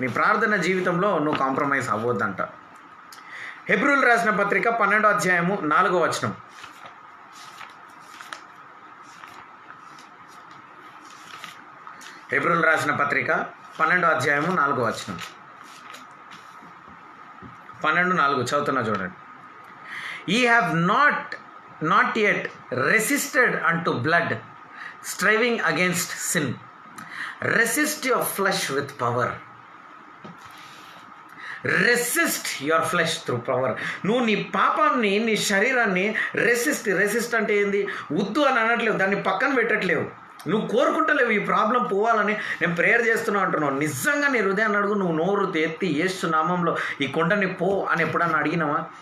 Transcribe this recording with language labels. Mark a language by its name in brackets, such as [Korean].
[Telugu] నీ ప్రార్థన జీవితంలో నువ్వు కాంప్రమైజ్ అవ్వద్దంట. హెబ్రీయులకు రాసిన పత్రిక 12వ అధ్యాయము 4వ వచనం. హెబ్రీయులకు రాసిన పత్రిక 12వ అధ్యాయము 4వ వచనం. 12:4 చదువుతున్నా చూడండి. [English] Ye have not yet resisted unto blood, striving against sin. Resist your flesh with power. Resist your flesh through power. [Telugu] నువ్వు నీ పాపాన్ని, నీ శరీరాన్ని రెసిస్ట్ అంటే ఏంది? వద్దు అని అనట్లేవు, దాన్ని పక్కన పెట్టట్లేవు. నువ్వు కోరుకుంటలేవు ఈ ప్రాబ్లం పోవాలని. నేను ప్రేయర్ చేస్తున్నావు అంటున్నావు. నిజంగా నీ హృదయాన్ని అడుగు. నువ్వు నోరు ఎత్తి యేసు నామంలో ఈ కొండని పో అని ఎప్పుడన్నా అడిగినావా?